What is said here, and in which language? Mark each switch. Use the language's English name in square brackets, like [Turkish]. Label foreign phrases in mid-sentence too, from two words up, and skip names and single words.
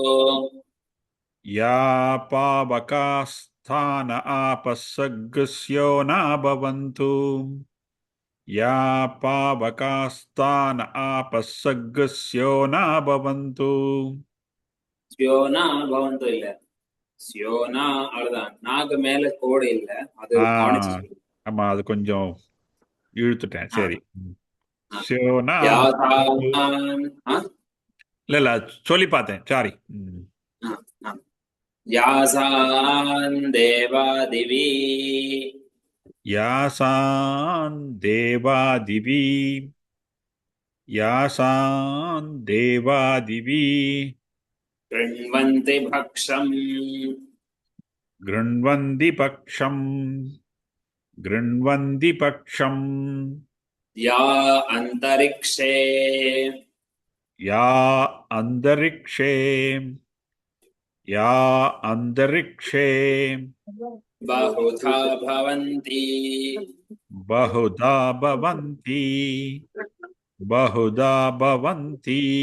[Sanskrit] या पावकास्थान आपस्सर्गस्यो न भवन्तु. या पावकास्थान आपस्सर्गस्यो न भवन्तु. स्यो न भवन्तो [Tamil] இல்ல, ஸ்யோனா அவ்வளவுதான். நாக்கு மேல கோடு இல்ல, அது கவனிச்சு. ஆமா, அது கொஞ்சம் இழுத்துட்டேன். சரி. சியோனா இல்ல சொல்லி பார்த்தேன். சாரி. [Sanskrit] यासां देवादिवि. यासां देवादिवि. यासां देवादिवि. कृण्वन्ति भक्षम्. कृण्वन्ति भक्षम्. गृण्वन्ति पक्षम् या अन्तरिक्षे या अन्तरिक्षे या अन्तरिक्षे बहुधा भवन्ति बहुधा भवन्ति बहुधा भवन्ति